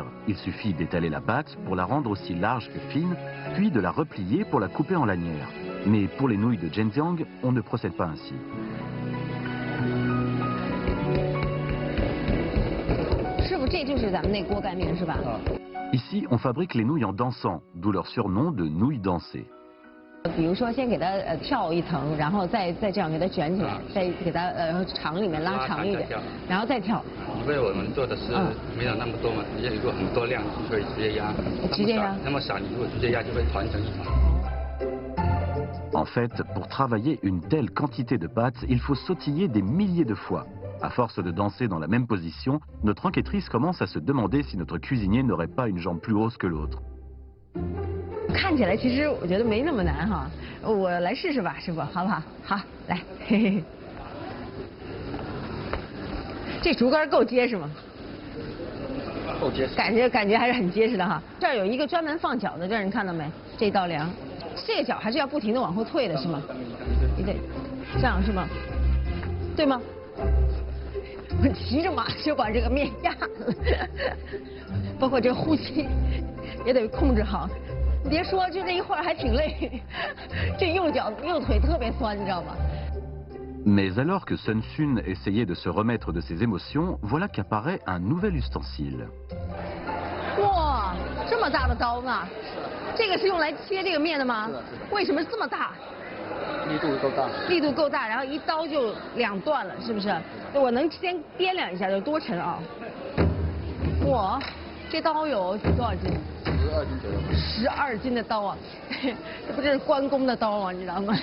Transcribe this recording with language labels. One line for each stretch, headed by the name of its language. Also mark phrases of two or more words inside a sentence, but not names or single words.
French: Il suffit d'étaler la pâte pour la rendre aussi large que fine, puis de la replier pour la couper en lanières. Mais pour les nouilles de Zhenjiang, on ne procède pas ainsi. Ici, on fabrique les nouilles en dansant, d'où leur surnom de nouilles dansées.
Chinese: 比如说，先给它跳一层，然后再这样给它卷起来，再给它长里面拉长一点，然后再跳。因为我们做的是没有那么多嘛，如果很多量就会直接压，直接压。那么少，你如果直接压就会团成一团。
French: En fait, pour travailler une telle quantité de pâte, il faut sautiller des milliers de fois. À force de danser dans la même position, notre enquêtrice commence à se demander si notre cuisinier n'aurait pas une jambe plus hausse que l'autre.
Chinese: 看起来其实我觉得没那么难哈，我来试试吧，师傅，好不好？好，来，嘿嘿。这竹竿够结实吗？够结实。感觉还是很结实的哈。这儿有一个专门放脚的地儿，你看到没？这道梁，这个脚还是要不停的往后退的，是吗？你得这样是吗？对吗？我骑着马就把这个面压了，包括这呼吸也得控制好。你别说，就这一会儿还挺累，这右腿特别酸，你知道吗？
French: Mais alors que Sun Sun essayait de se remettre de ses émotions, voilà qu'apparaît un nouvel ustensile.
Chinese: 哇，这么大的刀呢？这个是用来切这个面的吗？为什么这么大？力度够大，力度够大，然后一刀就2段了，是不是？我能先掂量一下，有多沉啊？哇，这刀有多少斤？12斤左右。12斤的刀啊，这不是关公的刀吗？你知道吗？